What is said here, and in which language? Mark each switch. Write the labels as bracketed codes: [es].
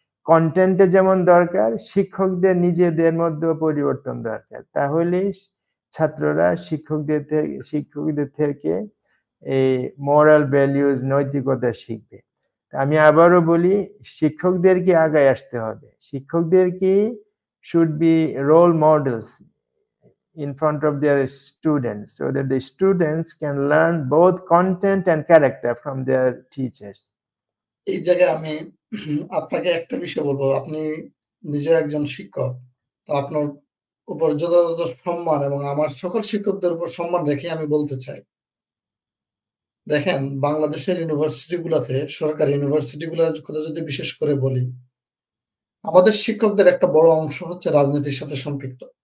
[bn] কন্টেন্টে যেমন দরকার, শিক্ষকদের নিজেদের মধ্যেও পরিবর্তন দরকার। তাহলেই ছাত্ররা শিক্ষকদের থেকে এই মোরাল ভ্যালুজ, নৈতিকতা শিখবে। আমি আবারও বলি, শিক্ষকদেরকে আগায় আসতে হবে। [en] শিক্ষকদেরকে should be role models in front of their students so that the students can learn both content and character from their teachers। [bn] এই জায়গায় আমি আপনাকে একটা বিষয় বলবো, আপনি নিজে একজন শিক্ষক, তো আপনার উপর যথাযথ সম্মান এবং আমার সকল শিক্ষকদের উপর সম্মান রেখে আমি বলতে চাই, দেখেন বাংলাদেশের ইউনিভার্সিটিগুলোতে, সরকারি ইউনিভার্সিটিগুলোর কথা যদি বিশেষ করে বলি, আমাদের শিক্ষকদের একটা বড় অংশ হচ্ছে রাজনীতির সাথে সম্পৃক্ত।